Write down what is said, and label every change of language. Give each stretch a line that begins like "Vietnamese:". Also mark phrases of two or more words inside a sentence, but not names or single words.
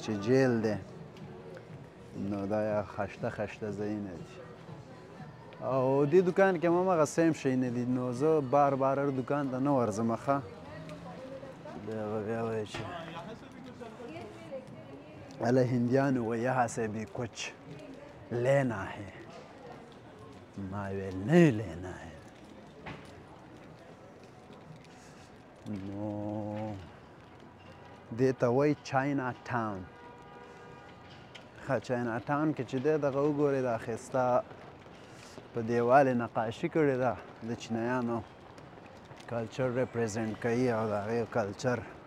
Pashto: چې جیل دی نو دا یا خشته خشته ځایونه دي او دې دوکان کې هم همغه سیم شیونه دي نو زه بار بار هر دوکان ته نه ورځم ښه بیا به بیا وایي چې هله هندیان و
Urdu: یہاں سے بھی کچھ لینا ہے
Pashto: ما ویل
Urdu: نہیں لینا ہے
Pashto: نو دې ته وایي چاینا ټاون ښه چاینا ټاون کې چې دی دغه وګورئ دا ښایسته په دیوال یې نقاشي کړې ده د چینایانو
English: culture represent
Pashto: کوي او د هغې کلچر